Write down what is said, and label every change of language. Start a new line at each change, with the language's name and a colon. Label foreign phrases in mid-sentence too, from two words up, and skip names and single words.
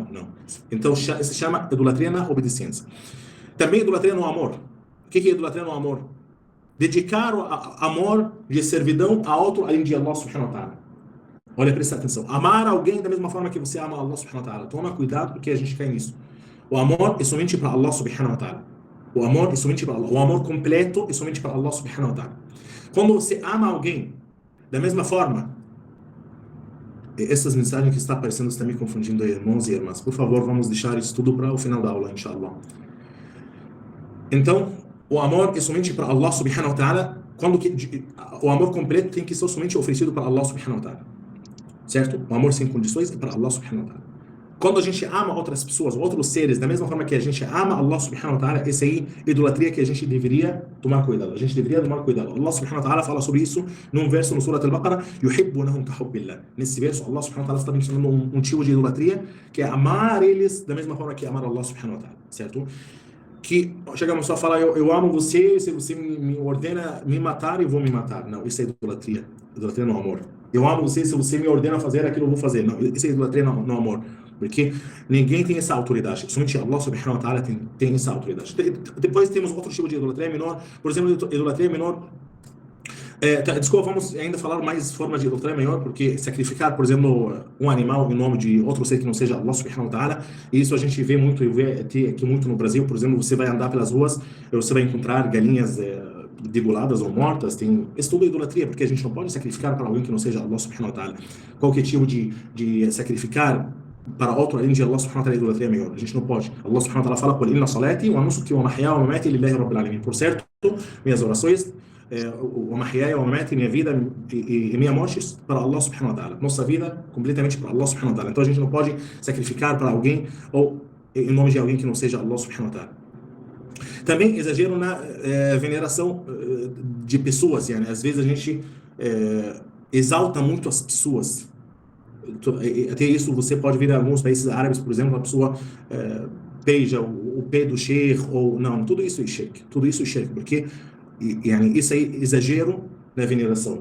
Portuguese: Então se chama idolatria na obediência. Também idolatria no amor. O que é idolatria no amor? Dedicar o amor de servidão a outro além de Allah
Arabic: سبحانه وتعالى.
Portuguese: Olha, presta atenção. Amar alguém da mesma forma que você ama Allah
Arabic: سبحانه وتعالى.
Portuguese: Toma cuidado porque a gente cai nisso. O amor é somente para Allah
Arabic: سبحانه وتعالى.
Portuguese: O amor é somente para Allah. O amor completo é somente para Allah
Arabic: سبحانه وتعالى.
Portuguese: Quando você ama alguém da mesma forma, essas mensagens que estão aparecendo estão me confundindo, irmãos e irmãs. Por favor, vamos deixar isso tudo para o final da aula, inshallah. Então, o amor é somente para Allah
Arabic: سبحانه وتعالى,
Portuguese: o amor completo tem que ser somente oferecido para Allah
Arabic: سبحانه وتعالى.
Portuguese: Certo? O amor sem condições é para Allah
Arabic: سبحانه وتعالى.
Portuguese: Quando a gente ama outras pessoas, outros seres, da mesma forma que a gente ama Allah
Arabic: سبحانه وتعالى,
Portuguese: essa aí é idolatria que a gente deveria tomar cuidado. A gente deveria tomar cuidado. Allah
Arabic: سبحانه وتعالى
Portuguese: fala sobre isso num verso no Surah Al-Baqarah,
Arabic: يحبونهم كحب الله.
Portuguese: Nesse verso, Allah
Arabic: سبحانه وتعالى
Portuguese: está mencionando um tipo de idolatria, que é amar eles da mesma forma que amar Allah
Arabic: سبحانه وتعالى.
Portuguese: Certo? Que chega uma pessoa e fala, eu amo você, se você me ordena me matar, eu vou me matar. Não, isso é idolatria. Idolatria no amor. Eu amo você, se você me ordena fazer aquilo, eu vou fazer. Não, isso é idolatria no amor. Porque ninguém tem essa autoridade. Somente Allah
Arabic: سبحانه وتعالى
Portuguese: tem essa autoridade. Depois temos outro tipo de idolatria menor. Por exemplo, idolatria menor. Desculpa, vamos ainda falar mais formas de idolatria maior, porque sacrificar, por exemplo, um animal em nome de outro ser que não seja Allah
Arabic: سبحانه وتعالى,
Portuguese: isso a gente vê muito, eu vejo aqui muito no Brasil. Por exemplo, você vai andar pelas ruas, você vai encontrar galinhas degoladas ou mortas. Isso tudo é idolatria, porque a gente não pode sacrificar para alguém que não seja Allah
Arabic: سبحانه وتعالى.
Portuguese: Qualquer tipo de sacrificar para outro além de Allah
Arabic: سبحانه وتعالى
Portuguese: é idolatria maior. A gente não pode. Allah
Arabic: سبحانه وتعالى
Portuguese: fala:
Arabic: "قل إن صلاتي ونسكي ومحياي ومماتي لله رب العالمين."
Portuguese: Por certo, minhas orações, o
Arabic: محياي ومماتي,
Portuguese: minha vida e minha morte para Allah
Arabic: سبحانه وتعالى.
Portuguese: Nossa vida completamente para Allah
Arabic: سبحانه وتعالى.
Portuguese: Então a gente não pode sacrificar para alguém ou em nome de alguém que não seja Allah
Arabic: سبحانه وتعالى.
Portuguese: Também exagero na veneração de pessoas, né? Às vezes a gente exalta muito as pessoas. Até isso você pode ver em alguns países árabes, por exemplo, a pessoa beija o pé do sheikh, ou não, tudo isso é shirk, porque isso aí é exagero na veneração.